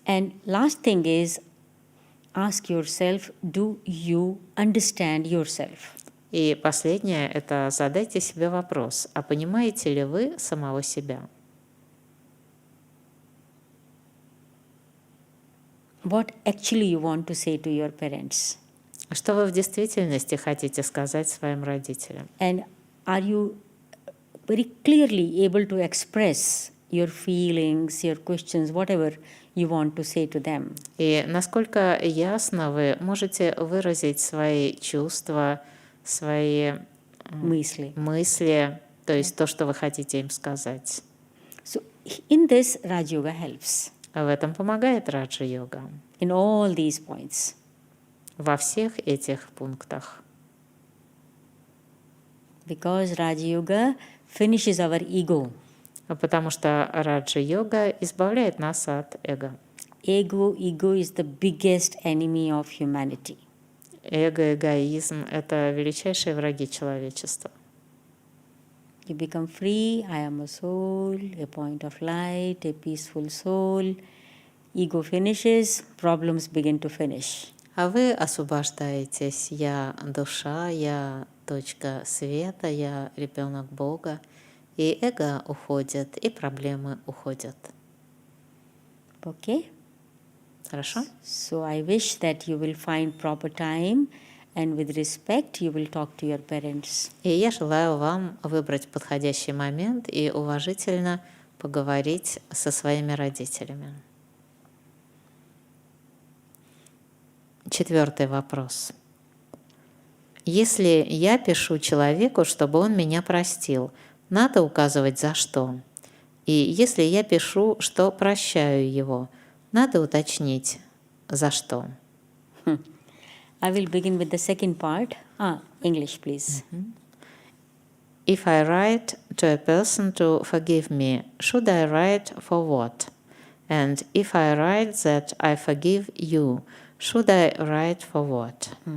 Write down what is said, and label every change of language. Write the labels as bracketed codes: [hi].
[en] And last thing is, ask yourself, do you understand yourself? [ru] И последнее – это задайте себе вопрос, а понимаете ли вы самого себя? [en] What actually you want to say to your parents? [ru] Что вы в действительности хотите сказать своим родителям? [en] And are you very clearly able to express your feelings, your questions, whatever you want to say to them? [ru] И насколько ясно вы можете выразить свои чувства, свои мысли, то есть то, что вы хотите им сказать? [en] So in this, Raja-yoga helps. [ru] В этом помогает раджа-йога. [en] In all these points. [ru] Во всех этих пунктах. [en] Because Raja-yoga finishes our ego. [ru] Потому что раджа-йога избавляет нас от эго. [en] ego is the biggest enemy of humanity. [ru] Эго, эгоизм — это величайшие враги человечества. [en] You become free, I am a soul, a point of light, a peaceful soul. Ego finishes, problems begin to finish. [ru] А вы освобождаетесь. Я душа, я точка света, я ребенок Бога. И эго уходит, и проблемы уходят. [en] Okay? [ru] Хорошо? [en] So I wish that you will find proper time and with respect you will talk to your parents. [ru] И я желаю вам выбрать подходящий момент и уважительно поговорить со своими родителями. 4 вопрос. Если я пишу человеку, чтобы он меня простил, надо указывать за что? И если я пишу, что прощаю его, надо уточнить за что? [en] I will begin with the second part. English, please. If I write to a person to forgive me, should I write for what? And if I write that I forgive you, should I write for what?